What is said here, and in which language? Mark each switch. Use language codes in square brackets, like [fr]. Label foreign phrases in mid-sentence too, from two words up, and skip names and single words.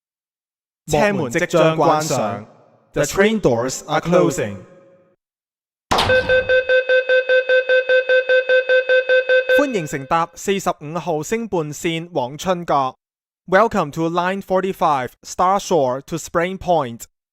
[yue] 車門即將關上。 [en] The train doors are closing. [yue] 歡迎乘搭45號星半線往春角。 [en] Welcome to Line 45 Star Shore to Spring Point。